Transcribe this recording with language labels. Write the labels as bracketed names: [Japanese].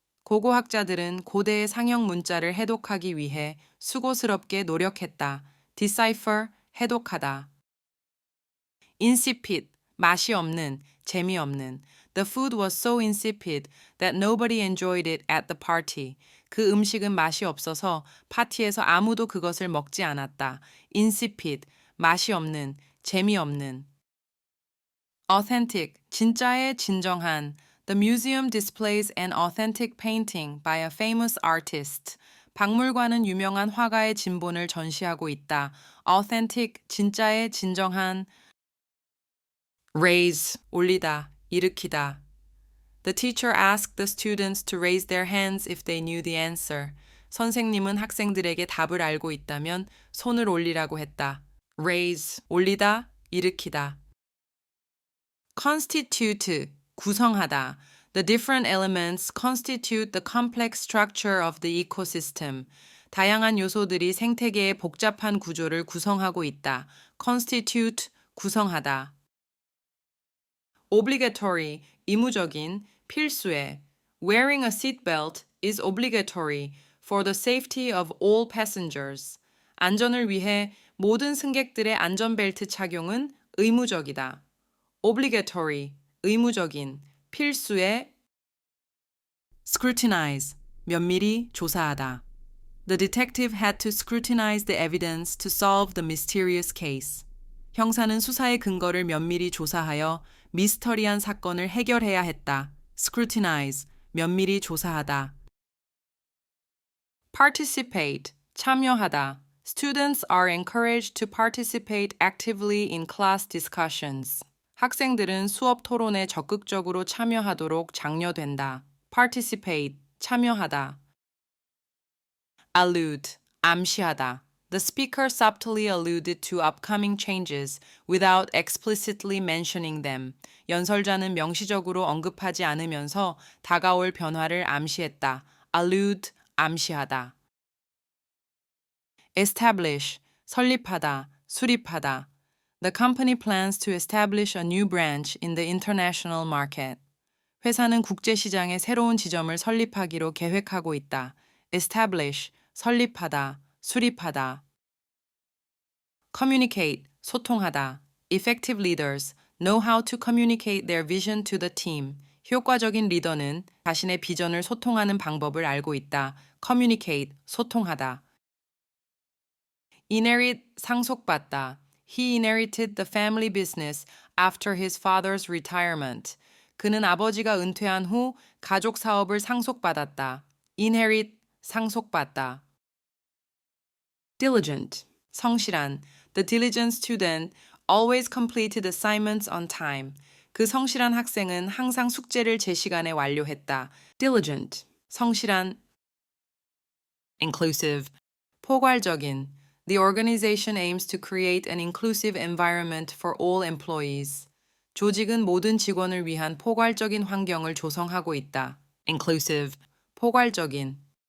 [Korean] 고고학자들은 고대의 상형 문자를 해독하기 위해 수고스럽게 노력했다. decipher 해독하다. insipid 맛이 없는, 재미없는. [English] The food was so insipid that nobody enjoyed it at the party. [Korean] 그 음식은 맛이 없어서 파티에서 아무도 그것을 먹지 않았다. insipid 맛이 없는, 재미없는. authentic 진짜의 진정한. [English] The museum displays an authentic painting by a famous artist. [Korean] 박물관은 유명한 화가의 진본을 전시하고 있다. authentic 진짜의 진정한. raise 올리다, 일으키다. [English] The teacher asked the students to raise their hands if they knew the answer. [Korean] 선생님은 학생들에게 답을 알고 있다면 손을 올리라고 했다. raise 올리다, 일으키다. constitute 구성하다. [English] The different elements constitute the complex structure of the ecosystem. [Korean] 다양한 요소들이 생태계의 복잡한 구조를 구성하고 있다. constitute 구성하다. obligatory 의무적인, 필수의. [English] Wearing a seatbelt is obligatory for the safety of all passengers. [Korean] 안전을 위해 모든 승객들의 안전벨트 착용은 의무적이다. obligatory 의무적인, 필수의. scrutinize 면밀히 조사하다. [English] The detective had to scrutinize the evidence to solve the mysterious case. [Korean] 형사는 수사의 근거를 면밀히 조사하여 미스터리한 사건을 해결해야 했다. scrutinize 면밀히 조사하다. [English] participate 참여하다. Students are encouraged to participate actively in class discussions. [Korean] 학생들은 수업 토론에 적극적으로 참여하도록 장려된다. participate 참여하다. allude 암시하다. [English] The speaker subtly alluded to upcoming changes without explicitly mentioning them. [Korean] 연설자는 명시적으로 언급하지 않으면서 다가올 변화를 암시했다. allude, 암시하다. establish, 설립하다, 수립하다. [English] The company plans to establish a new branch in the international market. [Korean] 회사는 국제시장에 새로운 지점을 설립하기로 계획하고 있다. establish, 설립하다, 수립하다. [English] communicate, 소통하다. effective leaders know how to communicate their vision to the team. [Korean] 효과적인 리더는 자신의 비전을 소통하는 방법을 알고 있다. communicate, 소통하다. inherit, 상속받다. [English] He inherited the family business after his father's retirement. [Korean] 그는 아버지가 은퇴한 후 가족 사업을 상속받았다. inherit, 상속받다. diligent, 성실한. [English] The diligent student always completed assignments on time. [Korean] 그 성실한 학생은 항상 숙제를 제 시간에 완료했다. diligent, 성실한. inclusive, 포괄적인. [English] The organization aims to create an inclusive environment for all employees. [Korean] 조직은 모든 직원을 위한 포괄적인 환경을 조성하고 있다. inclusive, 포괄적인.